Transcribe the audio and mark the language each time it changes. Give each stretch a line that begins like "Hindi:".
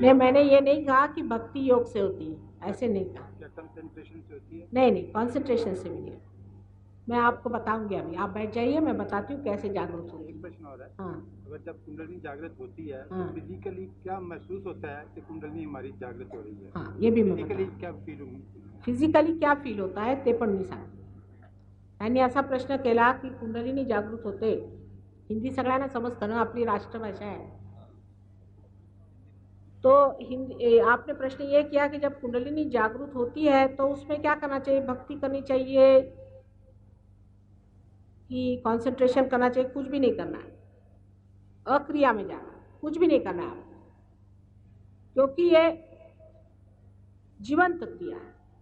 Hindi: नहीं, मैंने ये नहीं कहा कि भक्ति योग से होती है, ऐसे नहीं कहा। क्या कंसंट्रेशन से होती है? नहीं नहीं, कॉन्सेंट्रेशन से भी नहीं। मैं आपको बताऊंगी अभी, आप बैठ जाइए, मैं बताती हूँ कैसे जागरूक होती एक है। प्रश्न और है, हाँ अगर जब कुंडलिनी जागृत होती है हाँ। तो फिजिकली क्या महसूस होता है कि कुंडलिनी हमारी जागृत हो रही है? हाँ, ये भी मैं फिजिकली बताऊँ। क्या फील होगी? फिजिकली क्या फील होता है
Marathi: ते पण मी सांगते. त्यांनी असा प्रश्न केला की कुंडलिनी जागृत होते. हिंदी सगळ्यांना समजतं ना, आपली राष्ट्रभाषा है.
Hindi: तो हिंदी आपने प्रश्न ये किया कि जब कुंडलिनी जागृत होती है तो उसमें क्या करना चाहिए, भक्ति करनी चाहिए कि कंसंट्रेशन करना चाहिए. कुछ भी नहीं करना है, अक्रिया में जाना, कुछ भी नहीं करना है आपको, क्योंकि ये जीवंत क्रिया है.